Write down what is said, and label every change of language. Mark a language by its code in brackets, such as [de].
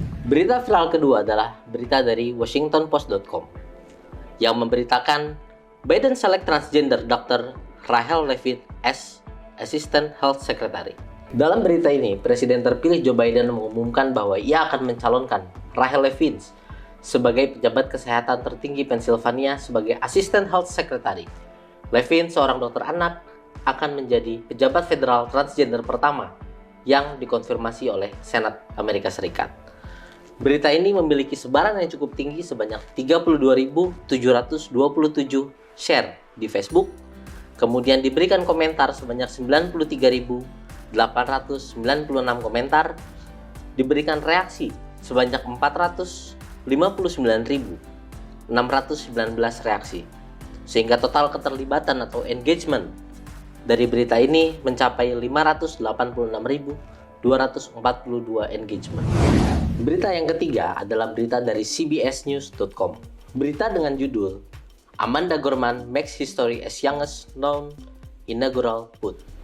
[id] Berita viral kedua adalah berita dari WashingtonPost.com yang memberitakan [en] Biden select transgender Dr. Rachel Levine as Assistant Health Secretary. [id] Dalam berita ini, Presiden terpilih Joe Biden mengumumkan bahwa ia akan mencalonkan Rachel Levine sebagai pejabat kesehatan tertinggi Pennsylvania sebagai Assistant Health Secretary. Levine, seorang dokter anak, akan menjadi pejabat federal transgender pertama yang dikonfirmasi oleh Senat Amerika Serikat. Berita ini memiliki sebaran yang cukup tinggi sebanyak 32.727 share di Facebook, kemudian diberikan komentar sebanyak 93.896 komentar, diberikan reaksi sebanyak 459.619 reaksi, sehingga total keterlibatan atau engagement dari berita ini mencapai 586.242 engagement. Berita yang ketiga adalah berita dari CBSNews.com. Berita dengan judul [en] Amanda Gorman makes history as youngest known inaugural poet.